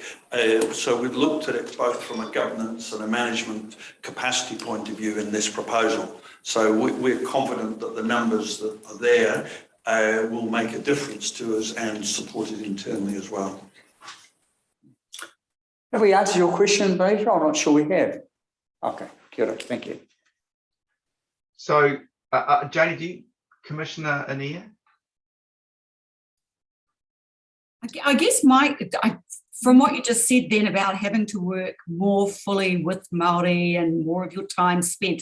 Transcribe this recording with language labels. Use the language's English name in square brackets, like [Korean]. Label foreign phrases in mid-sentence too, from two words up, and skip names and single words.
[English] So we've looked at it both from a governance and a management capacity point of view in this proposal. So we're confident that the numbers that are there will make a difference to us and support it internally as well. Have we answered your question, Peter? I'm not sure we have. [Māori] Okay, kia ora, [English] thank you. So, Janie, Commissioner Anea? I guess from what you just said then about having to work more fully with Māori and more of your time spent.